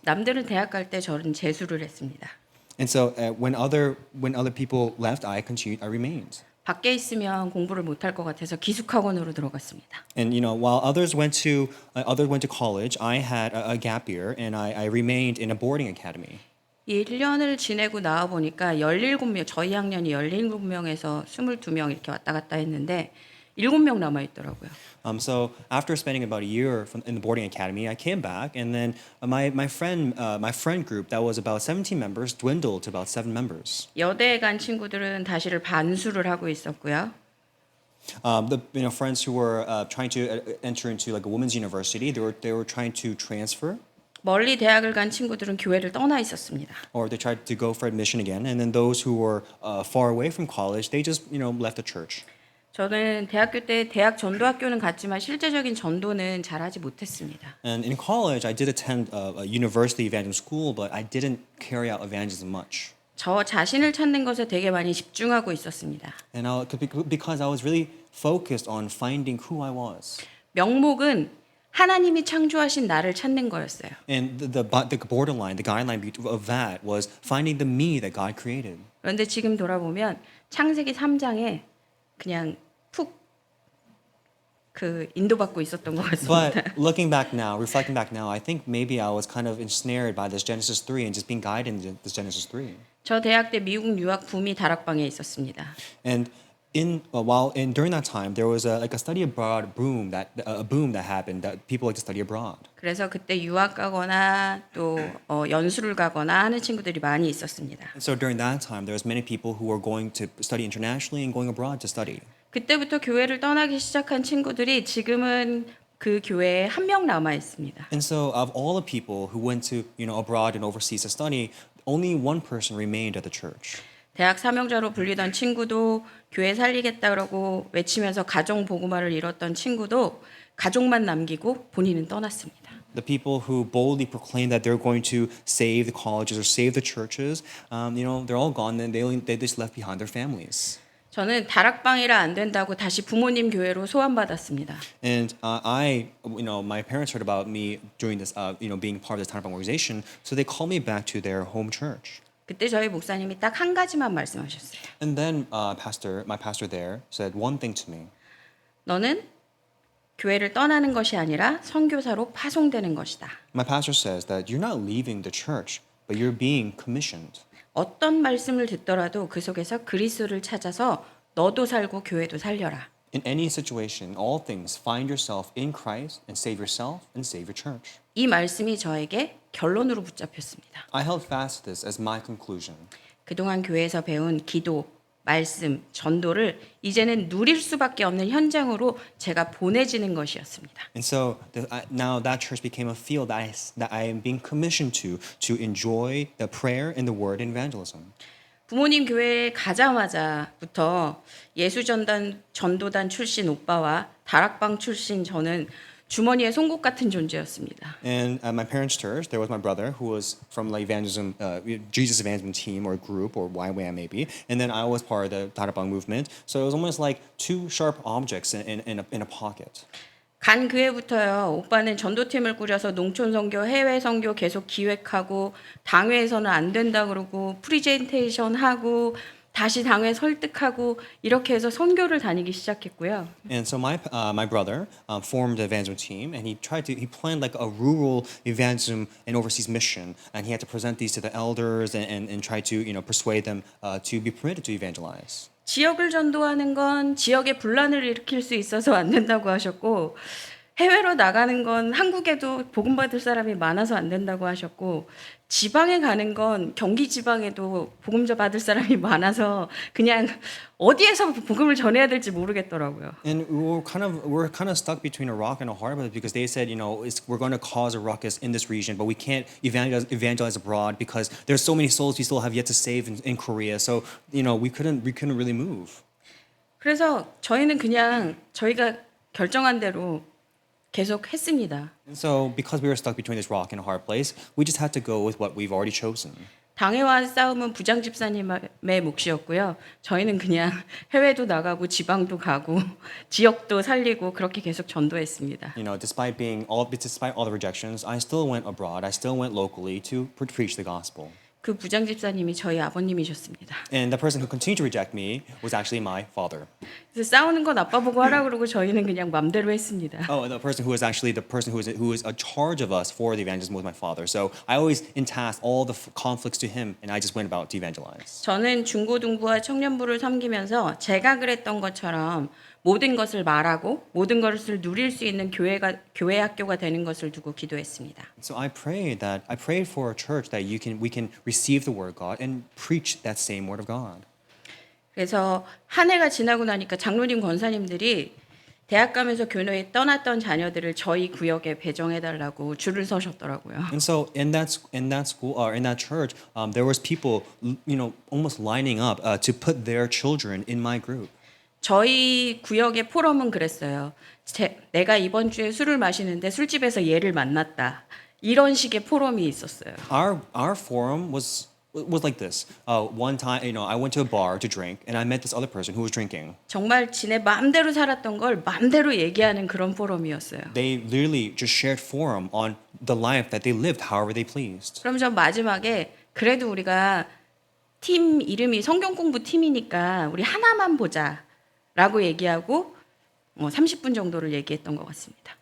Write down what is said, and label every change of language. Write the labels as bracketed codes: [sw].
[ko] 남들은 대학 갈 때 저는 재수를 했습니다. [en] And so when other people left, I remained. [ko] 밖에 있으면 공부를 못할 것 같아서 기숙학원으로 들어갔습니다. [en] And while others went to college, I had a gap year, and I remained in a boarding academy. [ko] 1년을 지내고 나와 보니까 17명, 저희 학년이 17명에서 22명 이렇게 왔다 갔다 했는데 7명 남아 있더라고요. [en] So after spending about a year in the boarding academy, I came back, and then my friend group that was about 17 members dwindled to about 7 members. [ko] 여대에 간 친구들은 다시를 반수를 하고 있었고요. [en] The friends who were trying to enter into like a women's university, they were trying to transfer. [ko] 멀리 대학을 간 친구들은 교회를 떠나 있었습니다. [en] Or they tried to go for admission again, and then those who were far away from college, they just left the church. [ko] 저는 대학교 때 대학 전도학교는 갔지만 실제적인 전도는 잘하지 못했습니다. [en] And in college, I did attend a university evangelism school, but I didn't carry out evangelism much. [ko] 저 자신을 찾는 것에 되게 많이 집중하고 있었습니다. [en] And because I was really focused on finding who I was. [ko] 명목은 하나님이 창조하신 나를 찾는 거였어요. [en] And the borderline, the guideline of that was finding the me that God created. [ko] 그런데 지금 돌아보면 창세기 3장에 그냥 푹 인도받고 있었던 것 같습니다. [en] But reflecting back now, I think maybe I was kind of ensnared by this Genesis 3 and just being guided in this Genesis 3. [ko] 저 대학 때 미국 유학 붐이 다락방에 있었습니다. [en] And during that time, there was a study abroad boom that happened, that people like to study abroad. [ko] 그래서 그때 유학 가거나 또 연수를 가거나 하는 친구들이 많이 있었습니다. [en] And so during that time, there was many people who were going to study internationally and going abroad to study. [ko] 그때부터 교회를 떠나기 시작한 친구들이 지금은 그 교회에 한 명 남아 있습니다. [en] And so of all the people who went to abroad and overseas to study, only one person remained at the church. [ko] 대학 사명자로 불리던 친구도 교회 살리겠다 그러고 외치면서 가정 복음화를 이뤘던 친구도 가족만 남기고 본인은 떠났습니다. [en] The people who boldly proclaim that they're going to save the colleges or save the churches, they're all gone, and they just left behind their families. [ko] 저는 다락방이라 안 된다고 다시 부모님 교회로 소환받았습니다. [en] And my parents heard about me doing this, being part of this Tanabang organization, so they called me back to their home church. [ko] 그때 저희 목사님이 딱 한 가지만 말씀하셨어요. [en] And then my pastor there said one thing to me. [ko] 너는 교회를 떠나는 것이 아니라 선교사로 파송되는 것이다. [en] My pastor says that you're not leaving the church, but you're being commissioned. [ko] 어떤 말씀을 듣더라도 그 속에서 그리스도를 찾아서 너도 살고 교회도 살려라. [en] In any situation, all things, find yourself in Christ and save yourself and save your church. [ko] 이 말씀이 저에게 결론으로 붙잡혔습니다. [en] I held fast to this as my conclusion. [ko] 그동안 교회에서 배운 기도, 말씀, 전도를 이제는 누릴 수밖에 없는 현장으로 제가 보내지는 것이었습니다. [en] And so now that church became a field that I am being commissioned to enjoy the prayer and the word and evangelism. [ko] 부모님 교회에 가자마자부터 예수전단 전도단 출신 오빠와 다락방 출신 저는 주머니에 송곳 같은 존재였습니다. [en] And at my parents' church, there was my brother who was from the evangelism, Jesus evangelism team or group or YWAM maybe, and then I was part of the Darabang movement. So it was almost like two sharp objects in a pocket. [ko] 간 그해부터요. 오빠는 전도팀을 꾸려서 농촌 선교, 해외 선교 계속 기획하고 당회에서는 안 된다 그러고 프리젠테이션 하고 다시 당회 설득하고 이렇게 해서 선교를 다니기 시작했고요. [en] And so my brother formed the evangelism team, and he planned like a rural evangelism and overseas mission, and he had to present these to the elders and try to persuade them to be permitted to evangelize. [ko] 지역을 전도하는 건 지역에 분란을 일으킬 수 있어서 안 된다고 하셨고 해외로 나가는 건 한국에도 복음 받을 사람이 많아서 안 된다고 하셨고 지방에 가는 건 경기 지방에도 복음자 받을 사람이 많아서 그냥 어디에서 복음을 전해야 될지 모르겠더라고요. [en] And we're kind of stuck between a rock and a hard place because they said, we're going to cause a ruckus in this region, but we can't evangelize abroad because there's so many souls we still have yet to save in Korea. So we couldn't really move. [ko] 그래서 저희는 그냥 저희가 결정한 대로 계속 했습니다. [en] And so because we were stuck between this rock and a hard place, we just had to go with what we've already chosen. [ko] 당회와 싸움은 부장 집사님의 몫이었고요. 저희는 그냥 해외도 나가고 지방도 가고 지역도 살리고 그렇게 계속 전도했습니다. [en] Despite all the rejections, I still went abroad. I still went locally to preach the gospel. [ko] 그 부장 집사님이 저희 아버님이셨습니다. [en] And the person who continued to reject me was actually my father. [ko] 그래서 싸우는 건 아빠 보고 하라 그러고 저희는 그냥 맘대로 했습니다. [en] Oh, and the person who was actually the person who was a charge of us for the evangelism was my father. So I always entasked all the conflicts to him, and I just went about to evangelize. [ko] 저는 중고등부와 청년부를 섬기면서 제가 그랬던 것처럼 모든 것을 말하고 모든 것을 누릴 수 있는 교회 학교가 되는 것을 두고 기도했습니다. [en] So I prayed for a church that we can receive the word of God and preach that same word of God. [ko] 그래서 한 해가 지나고 나니까 장로님 권사님들이 대학 가면서 교회에 떠났던 자녀들을 저희 구역에 배정해 달라고 줄을 서셨더라고요. [en] And so in that school or in that church, there was people, almost lining up to put their children in my group. [ko] 저희 구역의 포럼은 그랬어요. 내가 이번 주에 술을 마시는데 술집에서 얘를 만났다. 이런 식의 포럼이 있었어요. [en] Our forum was like this. One time, I went to a bar to drink, and I met this other person who was drinking. [ko] 정말 지네 마음대로 살았던 걸 마음대로 얘기하는 그런 포럼이었어요. [en] They literally just shared forum on the life that they lived, however they pleased. [ko] 그럼 전 마지막에 그래도 우리가 팀 이름이 성경 공부 팀이니까 우리 하나만 보자라고 얘기하고 30분 정도를 얘기했던 것 같습니다.